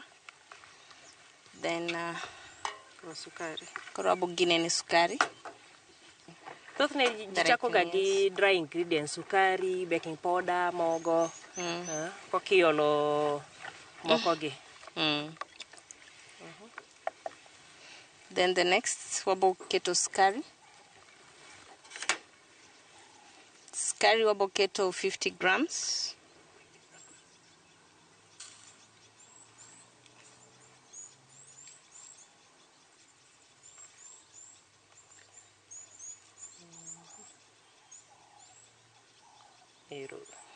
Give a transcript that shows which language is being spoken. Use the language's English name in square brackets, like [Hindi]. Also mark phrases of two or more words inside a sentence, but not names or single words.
[Luo (Kenya and Tanzania)] Then sukari. Koro abo gine ni sukari. Thothne ji chako ga gi [English] dry ingredients, [Luo (Kenya and Tanzania)] sukari, [English] baking powder, [Luo (Kenya and Tanzania)] mogo. Kokiolo moko gi. [English] Then the next [Luo (Kenya and Tanzania)] wabo keto sukari. Sukari wabo keto [English] 50 grams. [Luo (Kenya and Tanzania)] Ero.